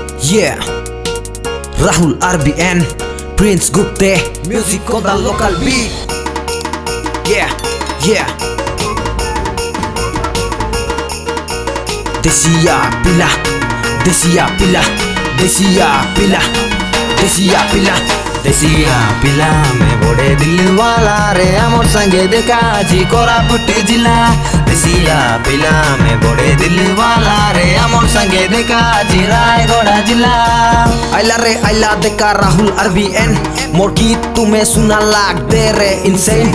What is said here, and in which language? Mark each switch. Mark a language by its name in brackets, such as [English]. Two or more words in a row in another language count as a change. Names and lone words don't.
[English] Yeah, Rahul RBN, Prince Gupte, music kota local beat. Yeah, yeah. [Desiya] Desia pila, desia pila, desia pila, desia pila. देसिया पिला में [Hindi] बड़े दिल वाला [Desiya] रे अमर संगे देखा जी कोरापुट जिला। देसिया पिला में [Hindi] बड़े दिल वाला [Desiya] रे अमर संगे देखा जी रायगढ़ जिला। आइला रे आइला देखा राहुल RBN, मोर गीत तुम्हें सुना लाग दे रे इंसेन।